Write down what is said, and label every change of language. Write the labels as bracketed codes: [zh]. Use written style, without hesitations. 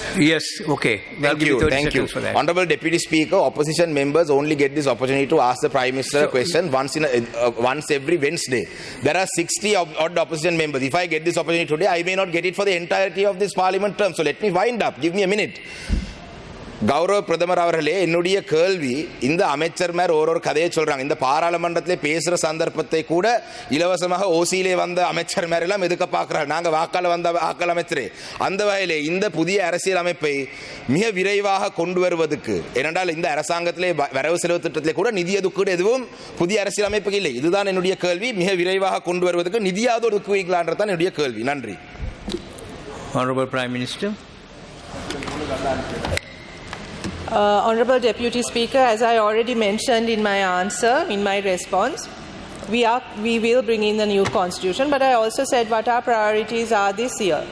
[en] Yes, okay. Thank you. For that. Honourable Deputy Speaker, opposition members only get this opportunity to ask the Prime Minister a question once every Wednesday. There are 60 odd opposition members. If I get this opportunity today, I may not get it for the entirety of this Parliament term. So let me wind up. Give me a minute. [ta] கௌரவ பிரதமர் அவர்களே, என்னுடைய கேள்வி, இந்த அமைச்சர்மார் ஒரு கதையை சொல்றாங்க, இந்த பாராளுமன்றத்திலே பேசுற சந்தர்ப்பத்தை கூட இலவசமாக ஓசியிலே வந்த அமைச்சர்மார் எல்லாம் எதுக்க பார்க்கிறார், நாங்க வாக்காள வந்த வாக்காள அமைச்சரே. அந்த வகையிலே இந்த புதிய அரசியல் அமைப்பை மிக விரைவாக கொண்டு வருவதற்கு, ஏனென்றால் இந்த அரசாங்கத்திலே வரவு செலவு திட்டத்திலே கூட நிதி ஒதுக்கீடு எதுவும் புதிய அரசியல் அமைப்புக்கு இல்லை. இதுதான் என்னுடைய கேள்வி. மிக விரைவாக கொண்டு வருவதற்கு நிதியாவது ஒதுக்குவீங்களான்றதான் என்னுடைய கேள்வி. நன்றி. [en] Honourable Prime Minister. Honourable Deputy Speaker, as I already mentioned in my answer, in my response, we will bring in the new constitution, but I also said what our priorities are this year.